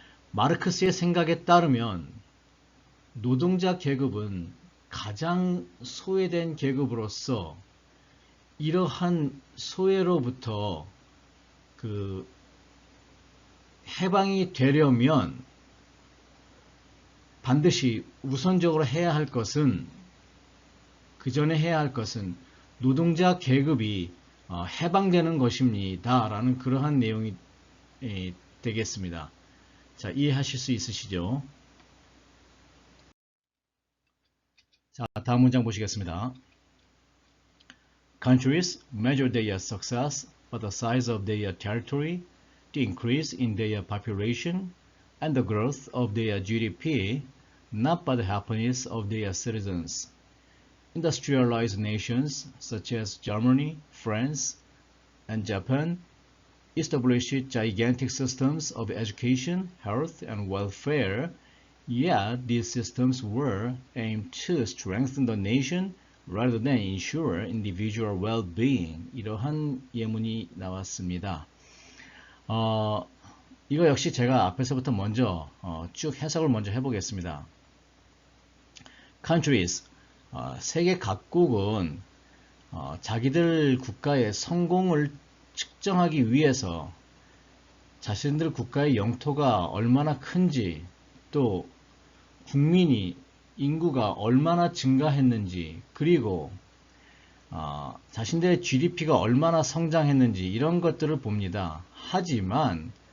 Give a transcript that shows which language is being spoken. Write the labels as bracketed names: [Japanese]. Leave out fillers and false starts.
[Korean] 마르크스의 생각에 따르면 노동자 계급은 가장 소외된 계급으로서 이러한 소외로부터 그 해방이 되려면 반드시 우선적으로 해야 할 것은 그 전에 해야 할 것은 노동자 계급이 해방되는 것입니다. 라는 그러한 내용이 되겠습니다. 자, 이해하실 수 있으시죠? 자, 다음 문장 보시겠습니다. [English] Countries measure their success by the size of their territory, the increase in their population, and the growth of their GDP, not by the happiness of their citizens. Industrialized nations such as Germany, France, and Japan established gigantic systems of education, health, and welfare, yet these systems were aimed to strengthen the nation rather than ensure individual well-being. [Korean] 이러한 예문이 나왔습니다. 이거 역시 제가 앞에서부터 먼저 쭉 해석을 먼저 해보겠습니다. Countries, 세계 각국은 자기들 국가의 성공을 측정하기 위해서 자신들 국가의 영토가 얼마나 큰지 또 국민이 인구가 얼마나 증가했는지 그리고 자신들의 GDP가 얼마나 성장했는지 이런 것들을 봅니다. 하지만